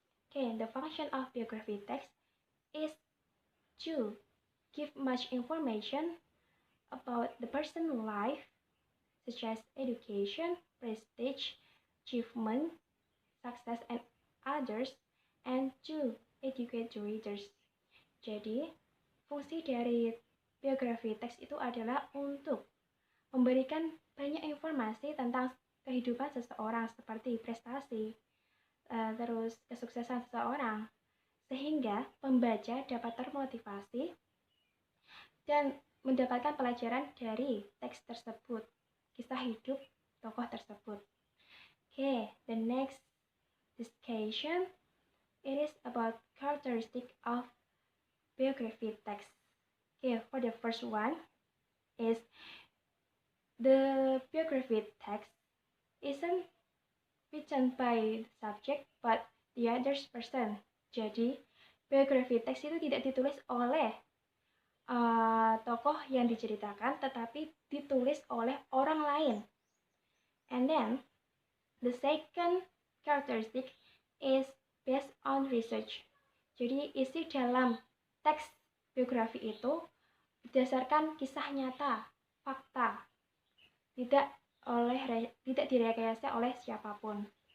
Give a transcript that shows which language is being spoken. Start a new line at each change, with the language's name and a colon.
English: Okay, the function of biography text is to give much information about the person's life, such as education, prestige, achievement, success, and others, and to educate the readers.
Indonesian: Jadi, fungsi dari biografi teks itu adalah untuk memberikan banyak informasi tentang kehidupan seseorang seperti prestasi, terus kesuksesan seseorang, sehingga pembaca dapat termotivasi dan mendapatkan pelajaran dari teks tersebut, kisah hidup tokoh tersebut.
English: Okay, the next discussion, it is about characteristic of biography text. Okay, for the first one is the biography text isn't written by the subject but the other person.
Indonesian: Jadi, biografi teks itu tidak ditulis oleh tokoh yang diceritakan, tetapi ditulis oleh orang lain.
English: And then, the second characteristic is based on research.
Indonesian: Jadi isi dalam teks biografi itu berdasarkan kisah nyata, fakta, tidak direkayasa oleh siapapun.